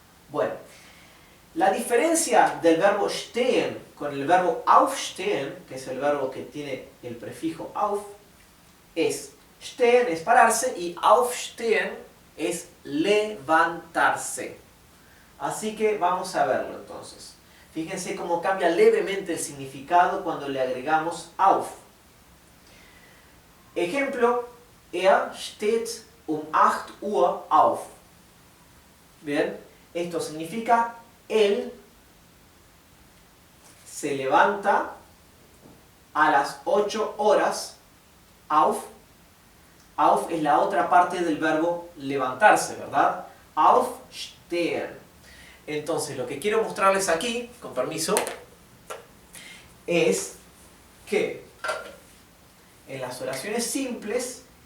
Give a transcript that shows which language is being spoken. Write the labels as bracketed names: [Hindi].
[Spanish] Bueno, la diferencia del verbo stehen con el verbo aufstehen, que es el verbo que tiene el prefijo auf, es stehen es pararse y aufstehen es levantarse. Así que vamos a verlo entonces. Fíjense cómo cambia levemente el significado cuando le agregamos auf. Ejemplo, [German] er steht um 8 Uhr auf. [Spanish] Bien, esto significa él se levanta a las 8 horas. Auf. Auf es la otra parte del verbo levantarse, ¿verdad? Aufstehen. Entonces, lo que quiero mostrarles aquí, con permiso, es que en las oraciones simples